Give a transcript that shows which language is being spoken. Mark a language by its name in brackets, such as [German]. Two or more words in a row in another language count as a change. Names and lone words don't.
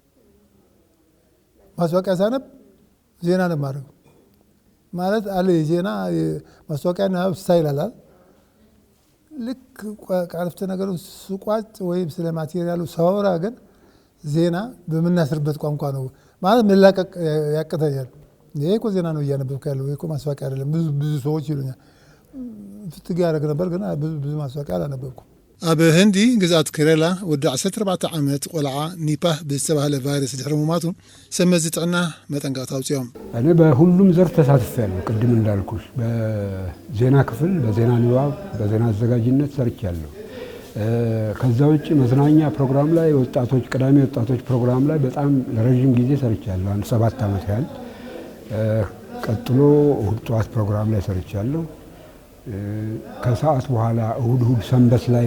[Amharic] ማስታወቂያ ሳነብ ዜና ነው የማደርገው ማለት አለ የዜና ማስታወቂያና ስታይል አለ። ልክ ቃልፍተ ነገሩ ሱቋጭ ወይም ስለ ማቴሪያሉ ሳወራ ግን ዜና በምናስርበት ቋንቋ ነው ማለት መላቀቅ ያቅተኛል። ይሄ እኮ ዜና ነው እያነበብክ ያለው ይሄ እኮ ማስታወቂያ አይደለም ብዙ ሰዎች ይሉኛል። ፍትግ ያደረግ ነበር ግን ብዙ ማስታወቂያ አላነበብኩም። [Tigrinya] ኣብ ህንዲ ግዛት ከረላ ወዲ 14 ዓመት ቆልዓ ኒፓህ ብዝተባሃለ ቫይረስ ድሕሪ ምማቱ ሰመዚ ጥዕና መጠንቀቅታ አውፅኦም። [Amharic] እኔ በሁሉም ዘርፍ ተሳትፌያለሁ። ቅድም እንዳልኩሽ በዜና ክፍል፣ በዜና ንባብ፣ በዜና አዘጋጅነት ሰርቻለሁ። ከዛ ውጭ መዝናኛ ፕሮግራም ላይ ወጣቶች ቅዳሜ ወጣቶች ፕሮግራም ላይ በጣም ለረጅም ጊዜ ሰርቻለሁ። አንድ 7 ዓመት ያህል። ቀጥሎ እሁድ ጠዋት ፕሮግራም ላይ ሰርቻለሁ። ከሰዓት በኋላ እሁድ ሰንበት ላይ